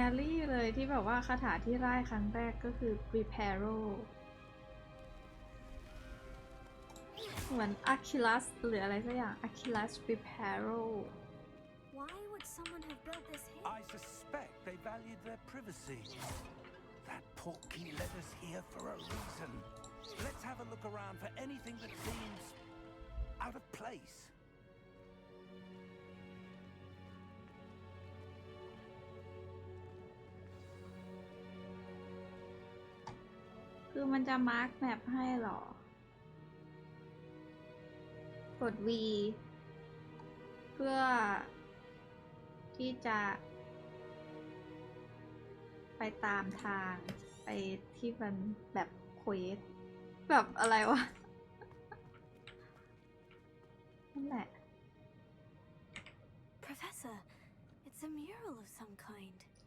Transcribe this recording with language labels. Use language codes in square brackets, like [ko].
[th] ร์รี่เลยที่แบบว่าคาถาที่ไล่ครั้งแรกก็คือ Reparo เหมือน Achilles หรืออะไรสักอย่าง Achilles Reparo [en] Why would someone have built this here? I suspect they valued their privacy. That portkey led us here for a reason. Let's have a look around for anything that seems out of place. [th] คือมันจะมาร์กแมปให้หรอ กด V เพื่อที่จะไปตามทางไปที่มันแบบเควสแบบอะไรวะ นั่นแหละ [en] Professor, it's a mural of some kind.